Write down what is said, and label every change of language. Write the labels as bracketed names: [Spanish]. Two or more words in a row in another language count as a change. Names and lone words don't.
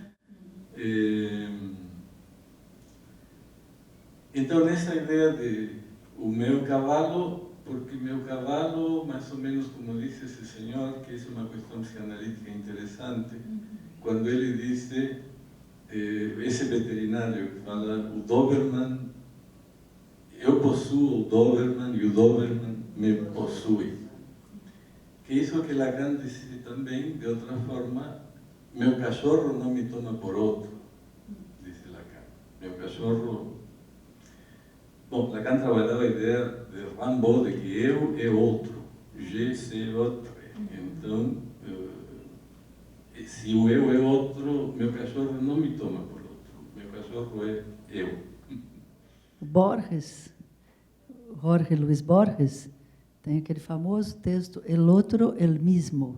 [Portuguese] Então, nessa ideia de o meu cavalo, porque meu cavalo, mais ou menos como disse esse senhor, que isso é uma questão psicanalítica interessante, quando ele disse, esse veterinário que fala, o Doberman, eu possuo o Doberman e o Doberman me possui. Que isso que Lacan disse também, de outra forma, meu cachorro não me toma por outro, disse Lacan. Meu cachorro... Bom, Lacan trabalhava a ideia de Rimbaud, de que eu é outro, [French] je c'est autre. [Portuguese] Então, se o eu é outro, meu cachorro não me toma por outro, meu cachorro é eu. O Borges, Jorge Luis Borges, tem aquele famoso texto El otro, el mismo.